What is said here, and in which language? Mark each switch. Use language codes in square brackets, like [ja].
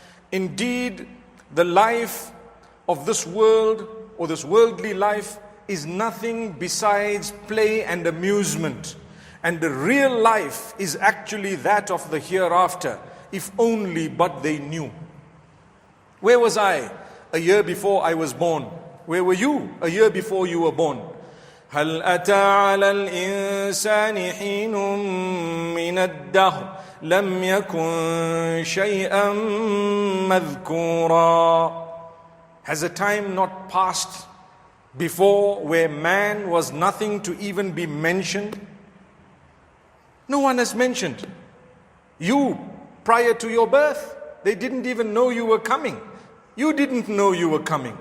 [en] Indeed, the life of this world, or this worldly life, is nothing besides play and amusement. And the real life is actually that of the hereafter, if only but they knew. Where was I a year before I was born? Where were you a year before you were born? [ar] هل أتى على الإنسان حين من الدهر لم يكن شيئا مذكورا. [en] Has a time not passed before where man was nothing to even be mentioned? No one has mentioned. You, prior to your birth, they didn't even know you were coming. You didn't know you were coming.